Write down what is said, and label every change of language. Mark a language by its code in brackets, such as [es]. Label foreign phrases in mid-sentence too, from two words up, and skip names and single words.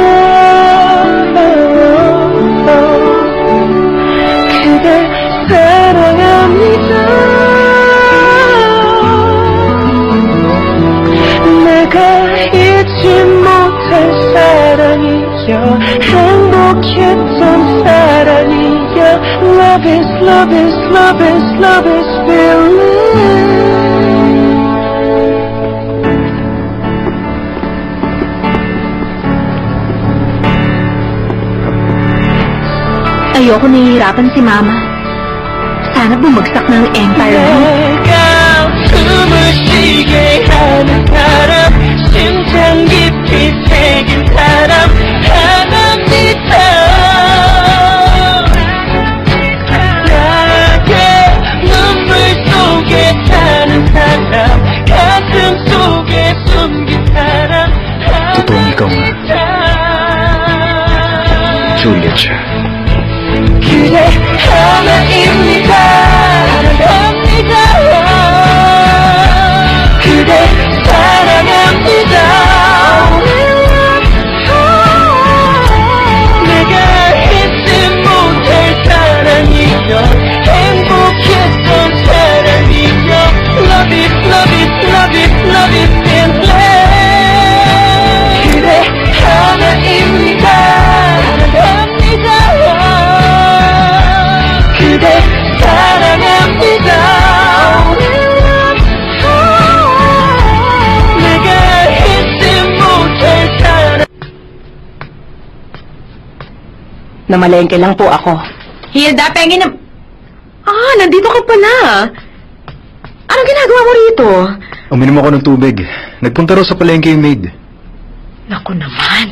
[ko] 그대 사랑합니다. 내가 잊지 못할 사랑이여, 행복했던 사랑이여. [en] Love is, love is, love is, love is feeling. [tl] Ayoko nahihirapan si Mama. Sana bumagsak ng empire mo. [ko] 내가 숨을 쉬게 하는 사람, 심장 깊이 새긴 사람 하나입니다. 나의 눈물 속에 사는 사람, 가슴 속에 숨긴 사람 [tl] Totoong ikaw nga, [ko] 하나입니다. [tl] Juliet siya. [ko] 그대 하나입니다. 사랑합니다. 그대 사랑합니다. 내가 잊지 못할 사랑이여, 행복했던 사랑이여. [en] Love it, love it, love it, love it, endless. [ko] 그대 하나입니다. 사랑합니다. 그대 사랑합니다. 내가 잊지 못할 사랑. [tl] Namalengke lang po ako. Hilda, pengi na... nandito ka pala. Anong ginagawa mo rito? Uminom ako ng tubig. Nagpunta raw sa palengke yung maid. Naku naman.